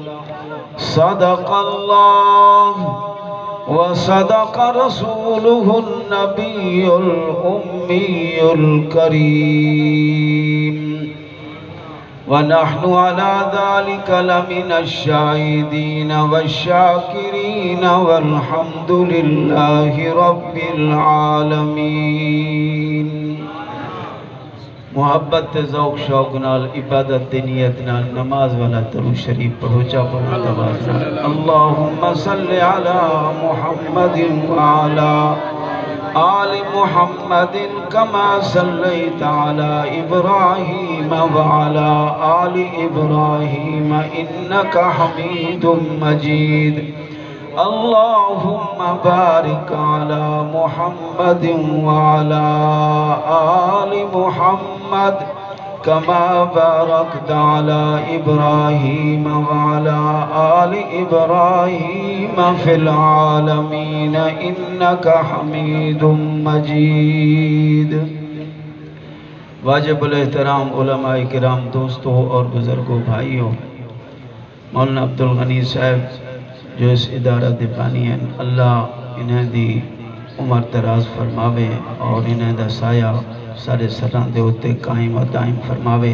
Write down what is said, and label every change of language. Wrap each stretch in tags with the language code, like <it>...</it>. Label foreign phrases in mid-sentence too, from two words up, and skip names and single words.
<ar>صدق الله وصدق رسوله النبي الأمي الكريم. ونحن على ذلك لمن الشاهدين والشاكرين، والحمد لله رب العالمین.</ar> <pa>محبت ذوق شوق نال عبادت نیت نال نماز والا درود شریف پڑھو چا پڑھو آواز نال.</pa> <ar>اللہم صلی علی محمد وعلی آل محمد كما صليت على إبراهيم وعلى آل إبراهيم إنك حميد مجيد. اللهم بارك على محمد وعلى آل محمد كما باركت على إبراهيم وعلى آل إبراهيم في العالمين إنك حميد مجيد.</ar> <pa>واجب الاحترام علماء کرام، دوستوں اور بزرگوں، بھائیوں، مولانا عبدالغنی صاحب جو اس ادارہ دے بانی ہیں، اللہ انہیں دی عمر دراز فرماوے اور انہیں دا سایہ سارے سران دے ہوتے قائم و دائم فرماوے.</pa>